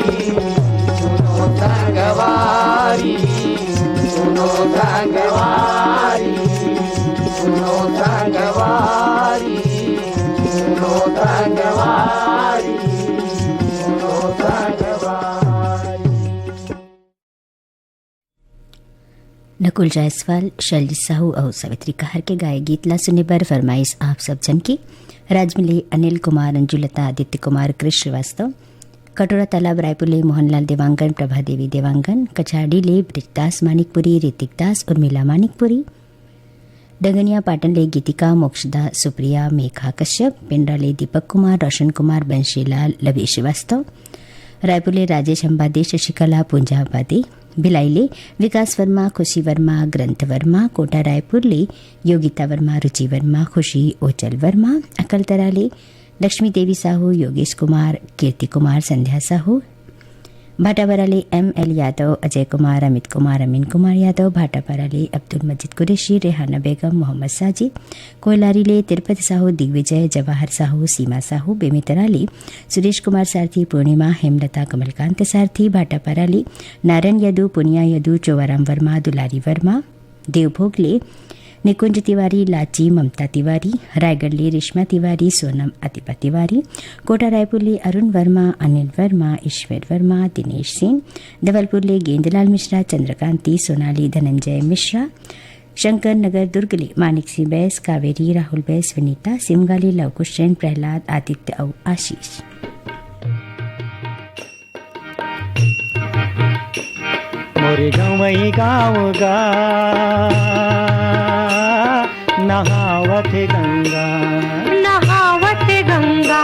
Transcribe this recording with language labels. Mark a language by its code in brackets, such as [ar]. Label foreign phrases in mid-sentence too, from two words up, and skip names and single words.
[hne] सुनो संगवारी, सुनो संगवारी, सुनो संगवारी, सुनो संगवारी, सुनो संगवारी। नकुल जायसवाल, शैलजी साहू और सावित्री कहर के गाए गीत ला सुने पर फरमाइश आप सब जन की। राजमिले अनिल कुमार, अंजुलता, आदित्य कुमार, कृष्ण श्रीवास्तव, कटोरा तालाब रायपुर मोहनलाल देवांगन, प्रभा देवी देवांगन, कचाड़ी ले ब्रिजदास मानिकपुरी, ऋतिक दास, उर्मिला मानिकपुरी, डंगनिया पाटन ले गीतिका, मोक्षदा, सुप्रिया, मेघा कश्यप, पिंडरा ले दीपक कुमार, रोशन कुमार, बंशीलाल, लवी श्रीवास्तव, रायपुर ले राजेश अंबादे, शशिकला, पूंजा अंबादे, भिलाईले विकास वर्मा, खुशी वर्मा, ग्रंथ वर्मा, कोटा रायपुर ले योगिता वर्मा, रुचि वर्मा, खुशी ओचल वर्मा, अकलतरा ले लक्ष्मी देवी साहू, योगेश कुमार, कीर्ति कुमार, संध्या साहू, भाटापारा ले ML यादव, अजय कुमार, अमित कुमार, अमीन कुमार यादव, भाटापारा ले अब्दुल मजीद कुरैशी, रेहाना बेगम, मोहम्मद साजिद, कोयलारी ले तिरुपति साहू, दिग्विजय, जवाहर साहू, सीमा साहू, बेमितरा ले सुरेश कुमार सारथी, पूर्णिमा, हेमलता, कमलकांत सारथी, भाटापारा ले नारायण यदु, पुनिया यदु, चोवाराम वर्मा, दुलारी वर्मा, देवभोग ले निकुंज तिवारी, लाची, ममता तिवारी, रायगढ़ ले रेशमा तिवारी, सोनम अतिपा तिवारी, कोटा रायपुर ले अरुण वर्मा, अनिल वर्मा, ईश्वर वर्मा, दिनेश सिंह, धवलपुर ले गेंदलाल मिश्रा, चंद्रकांति, सोनाली, धनंजय मिश्रा, शंकर नगर दुर्ग ले मानिक सिंह बैस, कावेरी, राहुल बैस, विनीता, सिमगाली, लवकुश जैन, प्रहलाद, आदित्य और आशीष। मोरे गवई गाँव गा नहावत गंगा, नहावत गंगा,